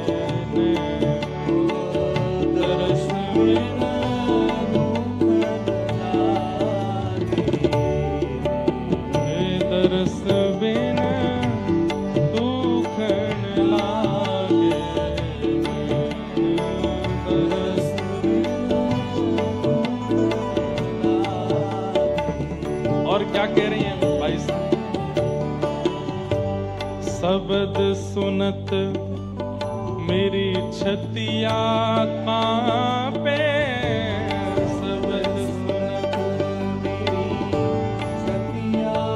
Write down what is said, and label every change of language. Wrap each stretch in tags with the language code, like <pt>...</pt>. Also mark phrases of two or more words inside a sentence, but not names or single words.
<bra>दरस बिन दुखन लागे, दरस बिन दुखन लागे, दरस बिन।</bra> <hi>और क्या कह रही हैं भाई साहब?</hi> <bra>शब्द सुनत मेरी छतिया कांपे, शब्द सुनत मेरी छतिया</bra>